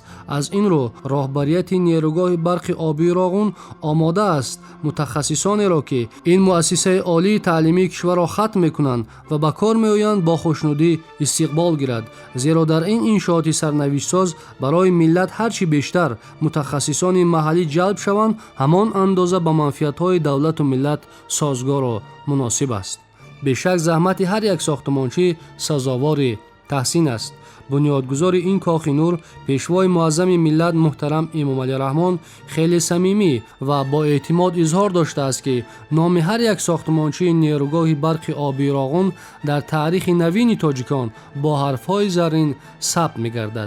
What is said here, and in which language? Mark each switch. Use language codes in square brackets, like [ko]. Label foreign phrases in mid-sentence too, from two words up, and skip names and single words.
[tg] аз ин рӯ роҳбарияти нерӯгоҳи барқи обии Роғун омода аст мутахассисонеро, ки ин муассисаи олии таълимии кишварро хатм мекунанд ва ба кор меоянд бо хушнудӣ истиқбол гирад, зеро дар ин иншооти сарнавиштсоз барои миллат ҳарчи бештар мутахассисони маҳаллӣ ҷалб шаванд, ҳамон андоза ба манфиатҳои давлату миллат созгору муносиб аст. бешак заҳмати ҳар як сохтмончӣ сазовори таҳсин аст. [fa] بنیادگذار این کاخ نور پیشوای معظم ملت محترم امام علی رحمان خیلی صمیمی و با اعتماد اظهار داشته است که نام هر یک ساختمانچه نیروگاه برق آبی راغون در تاریخ نوین تاجیکان با حرفهای زرین ثبت می‌گردد.